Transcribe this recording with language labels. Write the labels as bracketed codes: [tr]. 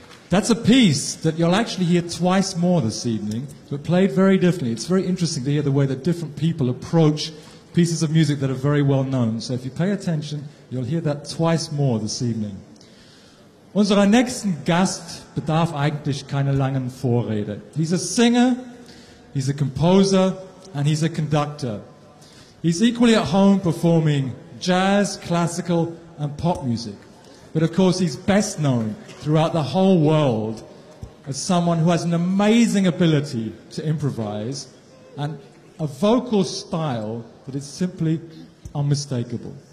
[en] That's a piece that you'll actually hear twice more this evening, but played very differently. It's very interesting to hear the way that different people approach pieces of music that are very well known. So if you pay attention, you'll hear that twice more this evening. [de] Unserer nächsten Gast bedarf eigentlich keine langen Vorrede. [en] He's a singer, he's a composer, and he's a conductor. He's equally at home performing jazz, classical, and pop music. But of course, he's best known throughout the whole world as someone who has an amazing ability to improvise and a vocal style that is simply unmistakable.